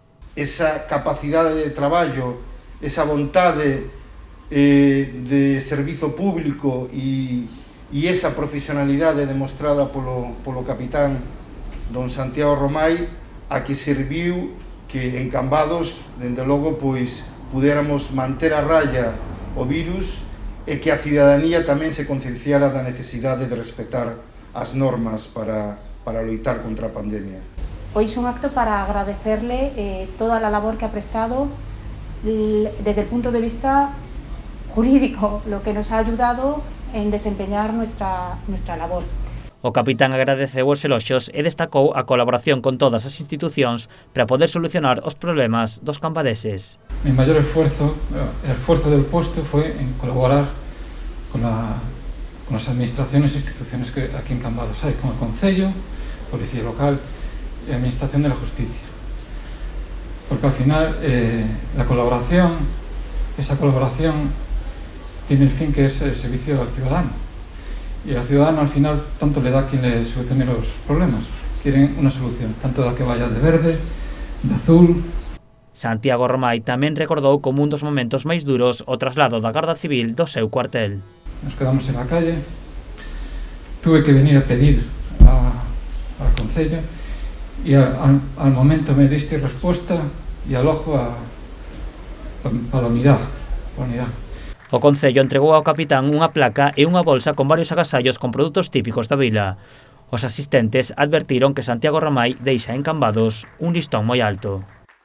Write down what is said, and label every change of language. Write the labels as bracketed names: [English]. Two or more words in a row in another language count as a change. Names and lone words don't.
[Galician] Esa capacidade de traballo, esa vontade de servizo público e esa profesionalidade demostrada polo capitán don Santiago Romai, a que serviu que en Cambados, dende logo, pois puderamos manter a raya o virus e que a cidadanía tamén se concienciara da necesidade de respetar as normas para loitar contra a pandemia. [Spanish] Hoy es un acto para agradecerle toda la labor que ha prestado desde el punto de vista jurídico, lo que nos ha ayudado en desempeñar nuestra labor. [Galician] O capitán agradeceu os eloxios e destacou a colaboración con todas as institucións para poder solucionar os problemas dos cambadeses. [Spanish] Mi mayor esfuerzo, el esfuerzo del puesto fue en colaborar con las administraciones e instituciones que aquí en Cambados hay, como el Concello, Policía Local y Administración de la Justicia. Porque al final esa colaboración tiene el fin que es el servicio al ciudadano. Y al ciudadano al final tanto le da quien le solucione los problemas. Quieren una solución, tanto la que vaya de verde, de azul. [Galician] Santiago Romai tamén recordou como un dos momentos máis duros o traslado da Garda Civil do seu cuartel. [Spanish] Nos quedamos en la calle, tuve que venir a pedir al Concello y al momento me diste respuesta y al ojo para la unidad. [Galician] O Concello entregou ao capitán unha placa e unha bolsa con varios agasallos con produtos típicos da vila. Os asistentes advertiron que Santiago Romai deixa en Cambados un listón moi alto.